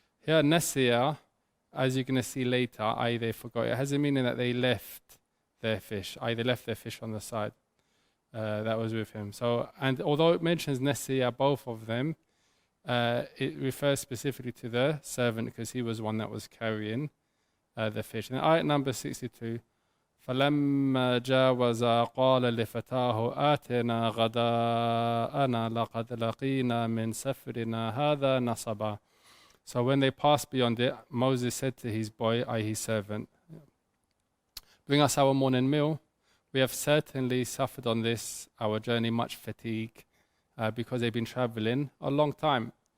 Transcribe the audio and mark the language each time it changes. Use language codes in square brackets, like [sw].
[en] Here, nasiya, as you're going to see later, i.e. they forgot, it has a meaning that they left their fish, i.e. they left their fish on the side that was with him. So, and although it mentions nasiya, both of them, it refers specifically to the servant because he was one that was carrying the fish. In ayat number 62, [ar] فَلَمَّا جَاوَزَا قَالَ لِفَتَاهُ آتِنَا غَدَاءَنَا لَقَدْ لَقِينَا مِنْ سَفْرِنَا هَذَا نَصَبًا. [en] So when they passed beyond it, Moses said to his boy, i.e. his servant, bring us our morning meal. We have certainly suffered on this, our journey, much fatigue, because they've been traveling a long time.